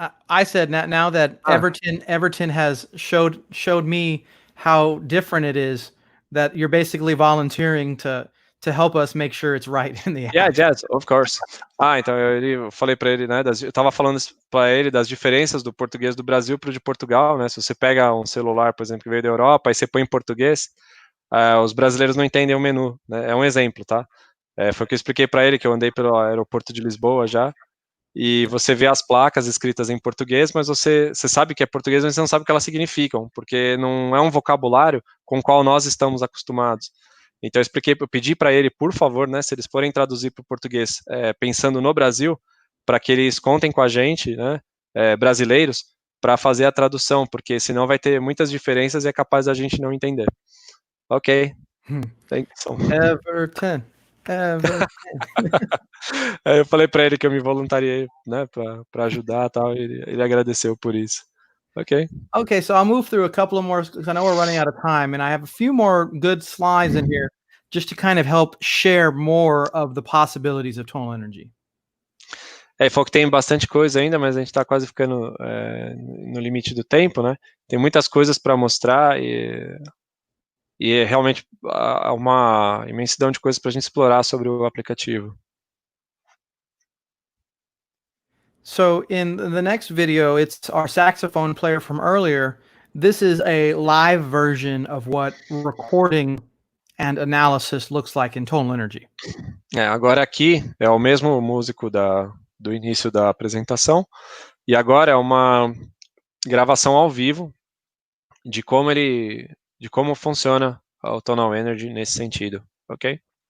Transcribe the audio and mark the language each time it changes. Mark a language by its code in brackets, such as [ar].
[en] I said now that Everton has showed me how different it is, that you're basically volunteering to help us make sure it's right in the app. Yes, of course. [pt] Então eu falei para ele, né, eu estava falando para ele das diferenças do português do Brasil para o de Portugal, né? Se você pega um celular, por exemplo, que veio da Europa, e você põe em português, os brasileiros não entendem o menu, né? É um exemplo, tá? Foi o que eu expliquei para ele, que eu andei pelo aeroporto de Lisboa já, e você vê as placas escritas em português, mas você sabe que é português, mas você não sabe o que elas significam, porque não é um vocabulário com o qual nós estamos acostumados. Então eu pedi para ele, por favor, né, se eles forem traduzir para o português, pensando no Brasil, para que eles contem com a gente, né, brasileiros, para fazer a tradução, porque senão vai ter muitas diferenças e é capaz da gente não entender. [en] Ok. Thank you so much. Everton. [pt] Aí eu falei para ele que eu me voluntariei, né, para ajudar e tal, e ele agradeceu por isso. Ok. [en] Okay, so I'll move through a couple of more, because I know we're running out of time, and I have a few more good slides in here just to kind of help share more of the possibilities of tonal energy. [pt] Ele falou que tem bastante coisa ainda, mas a gente está quase ficando no limite do tempo, né? Tem muitas coisas para mostrar e é realmente uma imensidão de coisas para a gente explorar sobre o aplicativo. [en] So in the next video, it's our saxophone player from earlier. This is a live version of what recording and analysis looks like in tonal energy. [pt] Agora aqui é o mesmo músico do início da apresentação, e agora é uma gravação ao vivo de como funciona o Tonal Energy nesse sentido, ok?